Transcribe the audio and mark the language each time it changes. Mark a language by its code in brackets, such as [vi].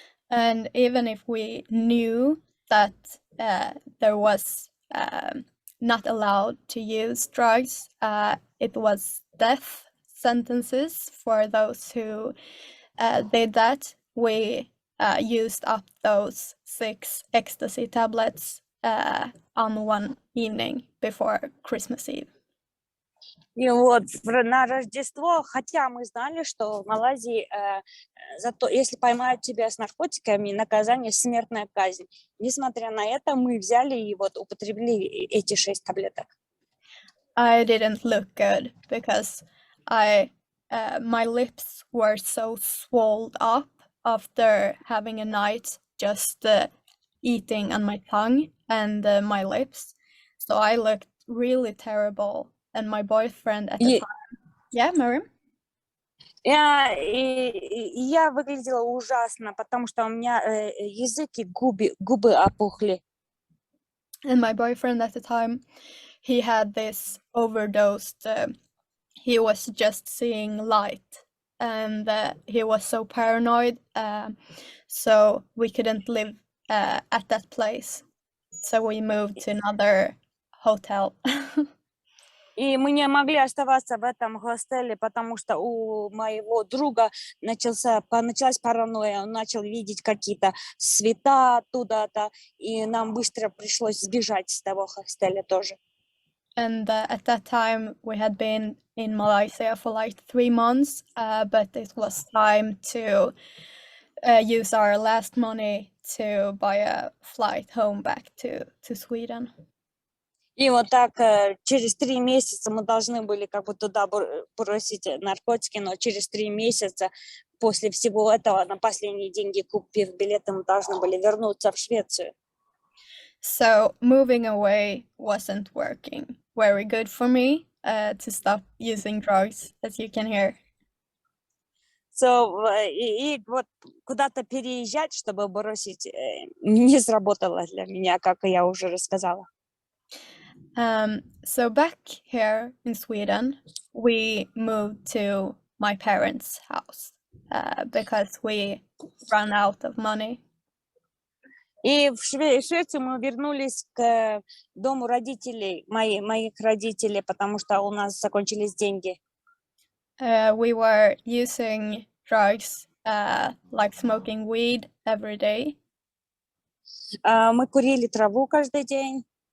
[en] And even if we knew that there was not allowed to use drugs, it was death sentences for those who did that. We used up those 6 ecstasy tablets on one evening before Christmas Eve. [ru] И вот на Рождество, хотя мы знали, что в Малайзии зато если поймают тебя с наркотиками, наказание смертная казнь. Несмотря на это, мы взяли и вот употребили эти 6 таблеток. [en] I didn't look good because my lips were so swelled up after having a night just eating on my tongue and my lips. So I looked really terrible. And my boyfriend at the time... Yeah, Miriam? [ru] Я выглядела ужасно, потому что у меня язык и губы опухли. [en] And my boyfriend at the time, he had this overdosed, he was just seeing light, and he was so paranoid, so we couldn't live at that place. So we moved to another hotel. [ru] И мы не могли оставаться в этом хостеле, потому что у моего друга началась паранойя. Он начал видеть какие-то света оттуда-то, и нам быстро пришлось сбежать с того хостеля тоже. [en] And at that time, we had been in Malaysia for like 3 months, but it was time to use our last money to buy a flight home back to Sweden. [ru] И вот так через 3 месяца мы должны были как бы туда бросить наркотики, но через 3 месяца после всего этого на последние деньги, купив билеты, мы должны были вернуться в Швецию. [en] So moving away wasn't working very good for me to stop using drugs, as you can hear. [ru] So, и вот куда-то переезжать, чтобы бросить, не сработало для меня, как я уже рассказала. [en] So back here in Sweden, we moved to my parents' house because we ran out of money. [ru] И в Швецию мы вернулись к дому родителей, моих родителей, потому что у нас закончились деньги. [en] We were using drugs like smoking weed every day, [ru] Мы курили траву каждый день.